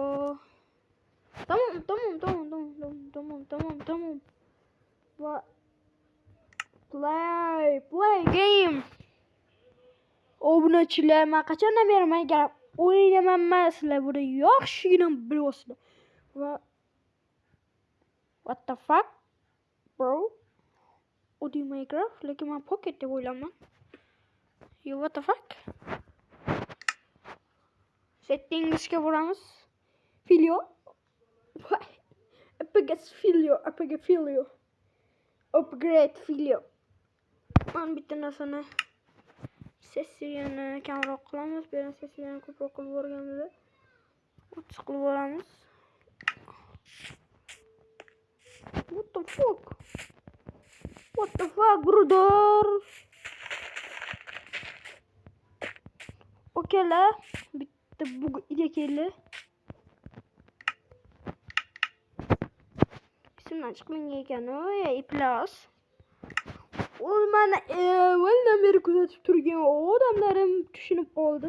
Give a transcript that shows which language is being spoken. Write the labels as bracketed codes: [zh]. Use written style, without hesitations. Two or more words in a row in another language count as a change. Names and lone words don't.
[uz] Tamam. [en] Va play game. [uz] Obunachilar, men qachondan beri Minecraft o'ynamayman, sizlar buni yaxshigina bilasizlar. [en] Va what the fuck bro? [uz] Odi Minecraft lekin men Pocket deb o'ylayman. [en] Yo, what the fuck? [uz] Settingsga boramiz. [en] Video. Upgrade video. [uz] Men bitta narsani sessiyani kamroq qilamiz. Bu yerdan sessiyani ko'proq qilib o'rganamiz. O'tib qilib olamiz. [en] What the fuck brother? [uz] Okeylar, bitta bug keldi. Ismdan chiqmagan ekan u, plus. Mana avvaldan beri kuzatib turgan odamlarim tushunib qoldi.